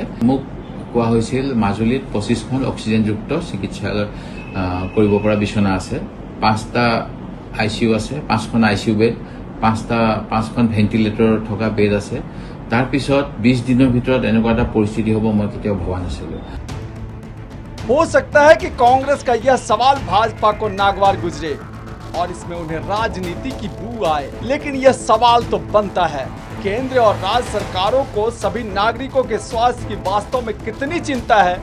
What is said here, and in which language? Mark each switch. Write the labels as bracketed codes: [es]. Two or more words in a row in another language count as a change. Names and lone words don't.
[as] মোক কোৱা হৈছিল মাজুলীত 25খন অক্সিজেনযুক্ত চিকিৎসালয় কৰিব পৰা বিচনা আছে, 5টা ICU আছে, 5খন ICU বেড, 5খন ভেণ্টিলেটৰ থকা বেড আছে। তাৰ পিছত 20 দিনৰ ভিতৰত এনেকুৱা এটা পৰিস্থিতি হ'ব মই কেতিয়াও ভবা নাছিলোঁ। [hi] हो सकता है कि कांग्रेस का यह सवाल भाजपा को नागवार गुजरे, और इसमें उन्हें राजनीति की बू आए। लेकिन यह सवाल तो बनता है, केंद्र और राज्य सरकारों को सभी नागरिकों के स्वास्थ्य की वास्तव में कितनी चिंता है?